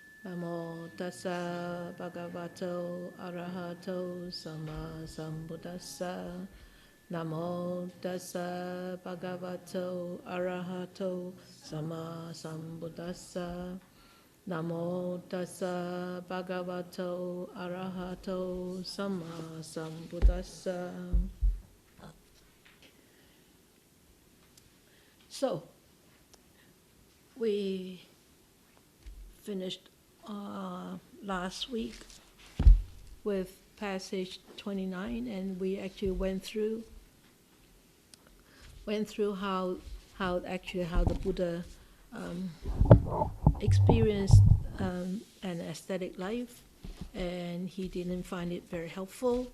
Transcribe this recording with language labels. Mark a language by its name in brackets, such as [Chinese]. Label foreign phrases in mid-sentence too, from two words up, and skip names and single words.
[Pali] Namo tassa bhagavato arahato sama sambuddhassa. Namo tassa bhagavato arahato sama sambuddhassa. Namo tassa bhagavato arahato sama sambuddhassa. [English] So, we finished last week with passage 29, and we actually went through how the Buddha experienced an aesthetic life, and he didn't find it very helpful.